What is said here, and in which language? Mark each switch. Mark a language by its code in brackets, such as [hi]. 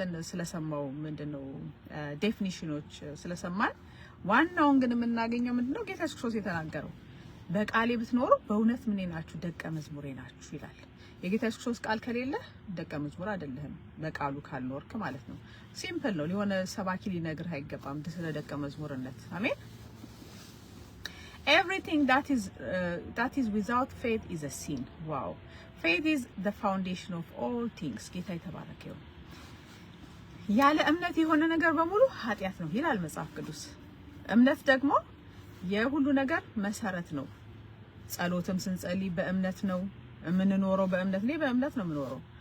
[am] ስለሰማው ምንድነው ዴፊኒሽኖች ስለሰማን ዋናውን ግን የምናገኘው ምንድነው ጌታ ኢየሱስ ክርስቶስ የተናገረው በቃሌ ብትኖሩ በእውነት ምን ናችሁ ደቀ መዝሙሬ ናችሁ ይላል። የጌታ ኢየሱስ ክርስቶስ ቃል ከሌለ ደቀ መዝሙር አይደለህም። በቃሉ ካልኖርክ ማለት ነው። ሲምፕል ነው። ሊሆነ ሰባኪ ሊነግርህ አይገባም ስለ ደቀ መዝሙርነት። አሜን። [en] everything that is without faith is a sin. wow. faith is the foundation of all things. [am] ጌታ የተባረከ ይሁን። ያለ እምነት የሆነ ነገር በሙሉ ኃጢአት ነው ይላል መጽሐፍ ቅዱስ። እምነት ደግሞ የሁሉ ነገር መሰረት ነው። ጸሎትም ስንጸልይ በእምነት ነው የምንኖረው። በእምነት ላይ በእምነት ነው የምንኖረው።